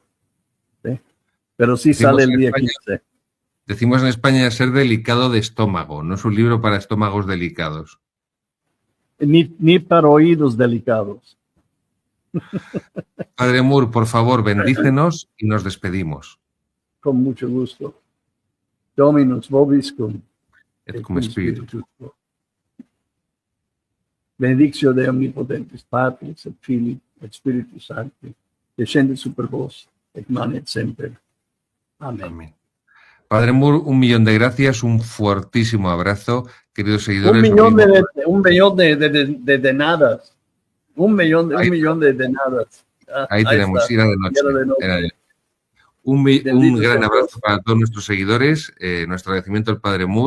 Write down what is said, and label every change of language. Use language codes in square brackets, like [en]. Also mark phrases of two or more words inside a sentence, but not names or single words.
[es] ¿Sí? Pero sí sale el día 15. Decimos en España ser delicado de estómago, no es un libro para estómagos delicados. Ni para oídos delicados. Padre Moore, por favor, bendícenos y nos despedimos. Con mucho gusto. [la] Dominus vobiscum. Et cum spiritu. Benedictio de omnipotentes Patris et Filii et Spiritus Sancti, descende super vos, et manet semper. [es] Amén. Amén. Padre Moore, 1.000.000 de gracias, un fuertísimo abrazo, queridos seguidores. 1.000.000 de denadas. 1.000.000 de denadas. Ahí tenemos, era de noche. Un gran abrazo para todos nuestros seguidores, nuestro agradecimiento al Padre Moore.